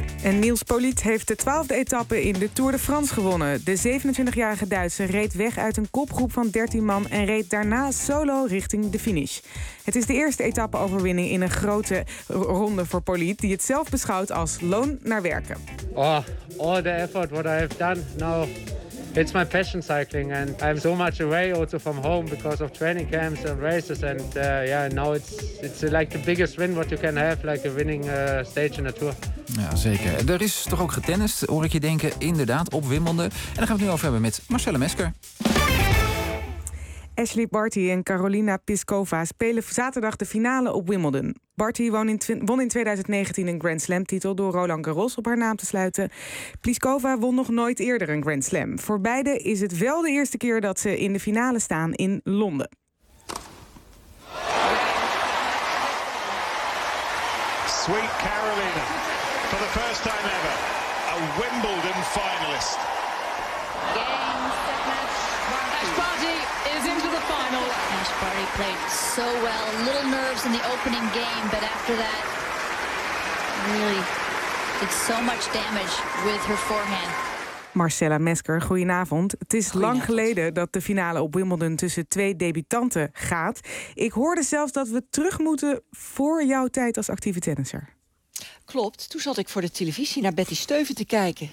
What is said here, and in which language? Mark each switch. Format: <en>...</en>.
<nl>En Niels Poliet heeft het 12e etappe in de Tour de France gewonnen. De 27-jarige Duitser reed weg uit een kopgroep van 13 man en reed daarna solo richting de finish. Het is de eerste etappe-overwinning in een grote ronde voor Poliet, die het zelf beschouwt als loon naar werken.</nl> <en>Oh, all the effort what I have done now. It's my passion cycling and I'm so much away also from home because of training camps and races and yeah, now it's like the biggest win what you can have, like a winning stage in a tour.</en> <nl>Ja, zeker. Er is toch ook getennist, hoor ik je denken. Inderdaad, op Wimbledon. En daar gaan we het nu over hebben met Marcelle Mesker. Ashley Barty en Carolina Pliskova spelen zaterdag de finale op Wimbledon. Barty won in 2019 een Grand Slam-titel door Roland Garros op haar naam te sluiten. Pliskova won nog nooit eerder een Grand Slam. Voor beide is het wel de eerste keer dat ze in de finale staan in Londen.</nl> <en>Sweet Carolina, for the first time ever, a Wimbledon finalist. Barty played so well. Little nerves in the opening game, but after that, really did so much damage with her forehand.</en> <nl>Marcella Mesker, goedenavond. Het is lang geleden dat de finale op Wimbledon tussen twee debutanten gaat. Ik hoorde zelfs dat we terug moeten voor jouw tijd als actieve tennisser. Klopt, toen zat ik voor de televisie naar Betty Steuven te kijken.</nl>